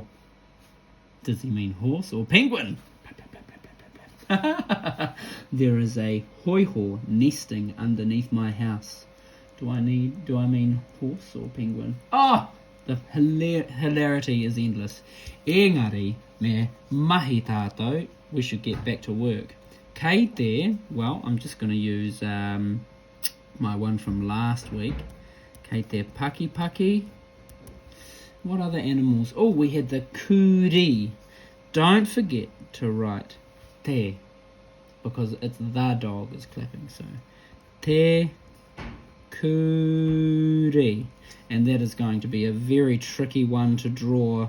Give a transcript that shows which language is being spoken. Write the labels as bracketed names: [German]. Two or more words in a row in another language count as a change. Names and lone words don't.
[English] Does he mean horse or penguin? There is a hoiho nesting underneath my house. Do I mean horse or penguin? Oh, the hilarity is endless. [Māori] Engari, me mahi tātou, [English] we should get back to work. [Māori] Kei te, [English] well, I'm just going to use my one from last week. [Māori] Kei te paki. [English] What other animals? Oh, we had the kuri. Don't forget to write te, because it's the dog is clapping. [Māori] So te kuri. [English] And that is going to be a very tricky one to draw.